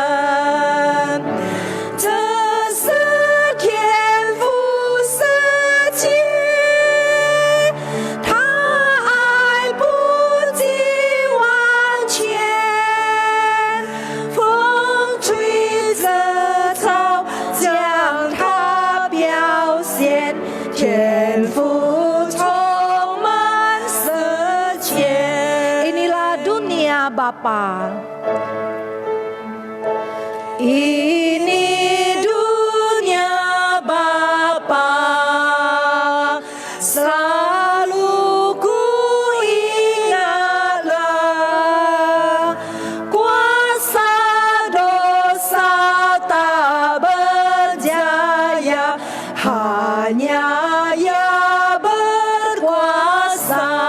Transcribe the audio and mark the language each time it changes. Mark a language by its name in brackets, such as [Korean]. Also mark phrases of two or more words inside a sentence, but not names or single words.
[Chinese] 这是天父设计，他爱不及万千，风吹着草，将它表现，天赋充满世界。 [Malay] Inilah dunia Bapa. Ini dunia Bapa, selalu ku ingatlah, kuasa dosa tak berjaya, hanya Ia berkuasa.